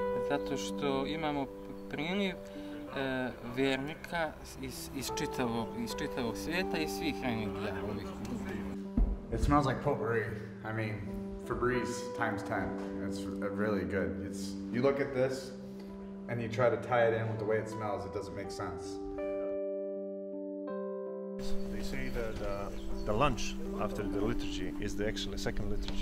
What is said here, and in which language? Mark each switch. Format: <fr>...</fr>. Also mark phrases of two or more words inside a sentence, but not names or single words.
<bs>zato što imamo priliv vjernika iz čitavog svijeta i svih religija.</bs> <en>It smells like potpourri. I mean, Febreze times 10. It's really good. You look at this and you try to tie it in with the way it smells, it doesn't make sense. They say that the lunch after the liturgy is the actually second liturgy.</en>